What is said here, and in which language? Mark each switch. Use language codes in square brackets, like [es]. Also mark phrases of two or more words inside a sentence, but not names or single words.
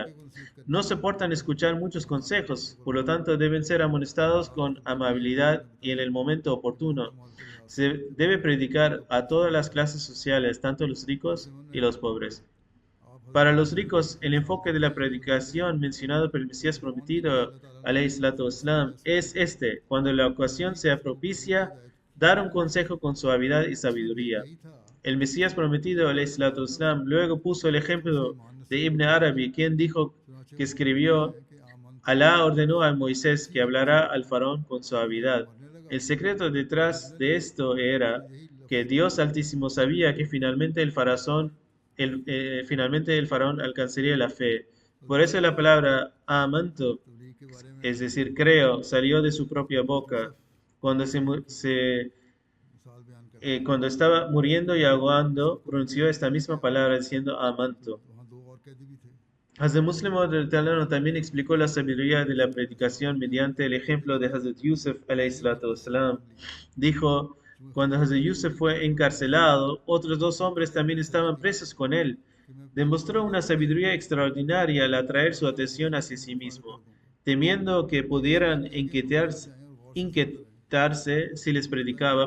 [es] No soportan escuchar muchos consejos, por lo tanto deben ser amonestados con amabilidad y en el momento oportuno. Se debe predicar a todas las clases sociales, tanto los ricos y los pobres. Para los ricos, el enfoque de la predicación mencionado por el Mesías prometido, [ar] عليه الصلاة والسلام, [es] es este: cuando la ocasión sea propicia, dar un consejo con suavidad y sabiduría. El Mesías prometido, [ar] عليه الصلاة والسلام, [es] luego puso el ejemplo de Ibn Arabi, quien dijo que escribió: Alá ordenó a Moisés que hablara al faraón con suavidad. El secreto detrás de esto era que Dios Altísimo sabía que finalmente el faraón alcanzaría la fe. Por eso la palabra amanto, es decir, creo, salió de su propia boca cuando cuando estaba muriendo y ahogando, pronunció esta misma palabra diciendo amanto. Hazrat Muslim también explicó la sabiduría de la predicación mediante el ejemplo de Hazrat Yusuf [ar] عليه الصلاة والسلام. [es] Dijo: cuando Hazrat Yusuf fue encarcelado, otros dos hombres también estaban presos con él. Demostró una sabiduría extraordinaria al atraer su atención hacia sí mismo, temiendo que pudieran inquietarse si les predicaba.